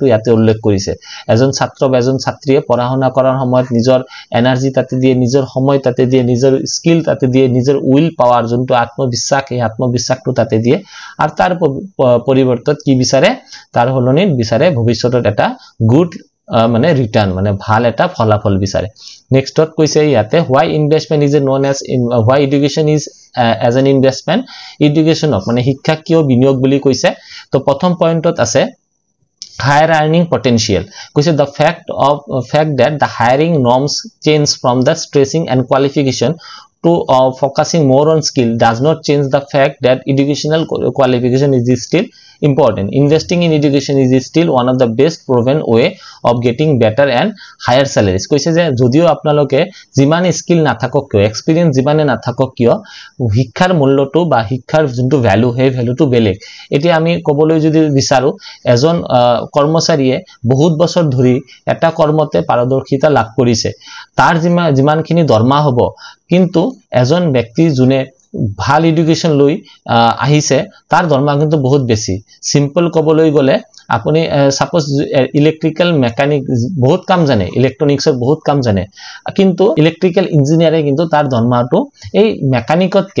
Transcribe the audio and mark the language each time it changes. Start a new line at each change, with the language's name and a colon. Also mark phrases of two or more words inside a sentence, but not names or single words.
Assamese: ইয়াতে উল্লেখ কৰিছে এজন ছাত্ৰ বা এজন ছাত্ৰীয়ে পঢ়া-শুনা কৰাৰ সময়ত নিজৰ এনাৰ্জি তাতে দিয়ে নিজৰ সময় তাতে দিয়ে নিজৰ স্কিল তাতে দিয়ে নিজৰ
English: will power
Assamese: যোনটো আত্মবিশ্বাস এই আত্মবিশ্বাসটো তাতে দিয়ে আৰু তাৰ পৰিৱৰ্তনত কি বিচাৰে তাৰ হলনিত বিচাৰে ভৱিষ্যতত এটা গুড মানে ৰিটাৰ্ণ মানে ভাল এটা ফলাফল বিচাৰে নেক্সটত কৈছে ইয়াতে
English: why investment is known as why education is as an investment
Assamese: education মানে শিক্ষা কিয় বিনিয়োগ বুলি কৈছে তো প্ৰথম পইণ্টত আছে
English: higher earning potential কৈছে the fact that the hiring norms change from the stressing and qualification to focusing more on skill does not change the fact that educational qualification is still important investing in education is still one of the best proven way of getting better and higher salaries
Assamese: কৈছে যে যদিও আপোনালোকে যিমান স্কিল নাথাকক কিয় এক্সপেৰিয়েন্স যিমানে নাথাকক কিয় শিক্ষাৰ মূল্যটো বা শিক্ষাৰ যোনটো ভ্যালু সেই ভ্যালুটো বেলেগ এতিয়া আমি কবলৈ যদি বিচাৰো এজন কৰ্মচাৰীয়ে বহুত বছৰ ধৰি এটা কৰ্মতে পাৰদৰ্শিতা লাভ কৰিছে তাৰ যিমানখিনি দৰমহা হ'ব কিন্তু এজন ব্যক্তি যোনে ভাল এডুকেশ্যন লৈ আহিছে তাৰ দৰমহা কিন্তু বহুত বেছি সিম্পল কবলৈ গলে আপুনি
English: suppose electrical mechanic
Assamese: বহুত কাম জানে ইলেক্ট্ৰনিক্সৰ বহুত কাম জানে কিন্তু
English: electrical engineer
Assamese: কিন্তু তাৰ দৰমহাটো এই মেকানিকতকে